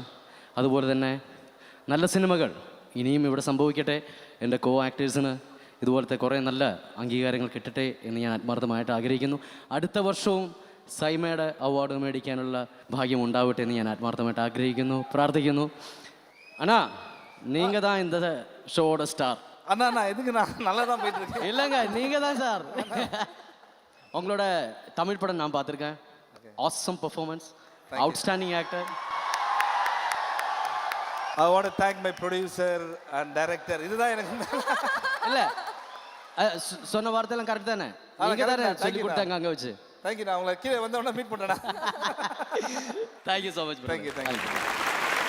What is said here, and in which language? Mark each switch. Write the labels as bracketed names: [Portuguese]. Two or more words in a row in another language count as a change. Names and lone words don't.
[Malayalam] അതുപോലെ തന്നെ നല്ല സിനിമകൾ ഇനിയും ഇവിടെ സംഭവിക്കട്ടെ. എൻ്റെ കോ ആക്ടേഴ്സിന് ഇതുപോലത്തെ കുറേ നല്ല അംഗീകാരങ്ങൾ കിട്ടട്ടെ എന്ന് ഞാൻ ആത്മാർത്ഥമായിട്ട് ആഗ്രഹിക്കുന്നു. അടുത്ത വർഷവും സൈമയുടെ അവാർഡ് മേടിക്കാനുള്ള ഭാഗ്യം ഉണ്ടാവട്ടെ എന്ന് ഞാൻ ആത്മാർത്ഥമായിട്ട് ആഗ്രഹിക്കുന്നു, പ്രാർത്ഥിക്കുന്നു. [Tamil] அண்ணா நீங்கள் தான் இந்த ஷோவோட ஸ்டார். அண்ணா எதுக்கு நான் நல்லா தான் போயிட்டு இருக்கேன். இல்லைங்க, நீங்கள் தான் சார். உங்களோட தமிழ் படம் நான் பார்த்துருக்கேன். [English] Awesome performance, outstanding actor. I want to thank my producer and director. [Tamil] இதுதான் எனக்கு இல்லை சொன்ன வார்த்தையெல்லாம் கரெக்ட் தானே? நீங்கள் தானே சொல்லி கொடுத்தாங்க அங்கே வச்சு. தேங்க்யூ. நான் உங்களை கீழே வந்தவொடனே மீட் பண்ணுறேன். [English] Thank you so much. [Tamil] தேங்க்யூ.